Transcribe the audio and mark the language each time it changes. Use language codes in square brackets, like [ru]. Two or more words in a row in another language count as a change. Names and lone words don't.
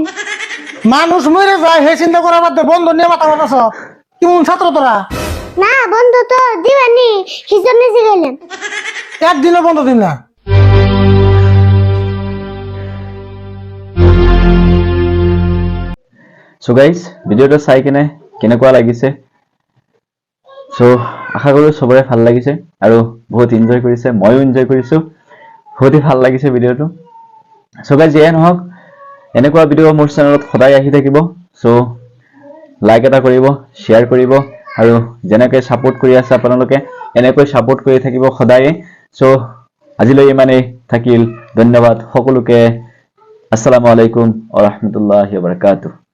[bn] মানুষ মরে যায়, হে চিন্তা করার বাদে বন্ধ নিয়ে মাথা কথা সব কেমন ছাত্র তোরা? না, বন্ধ তো দিবেনি, সেজন্য জিগাইলেন। একদিনও বন্ধ দিন না। [en] so guys, [as] ভিডিঅ'টো চাই কেনেকুৱা লাগিছে? সো আশা কৰো সবৰে ভাল লাগিছে আৰু বহুত এনজয় কৰিছে। ময়ো এনজয় কৰিছো, বহুতেই ভাল লাগিছে ভিডিঅ'টো। [en] so guys, [as] যিয়ে নহওক, এনেকুৱা ভিডিঅ' মোৰ চেনেলত সদায় আহি থাকিব। সো লাইক এটা কৰিব, শ্বেয়াৰ কৰিব, আৰু যেনেকৈ ছাপোৰ্ট কৰি আছে আপোনালোকে এনেকৈ ছাপোৰ্ট কৰি থাকিব সদায়ে। সো আজিলৈ ইমানেই থাকিল। ধন্যবাদ সকলোকে। [ar] السلام عليكم ورحمة الله وبركاته.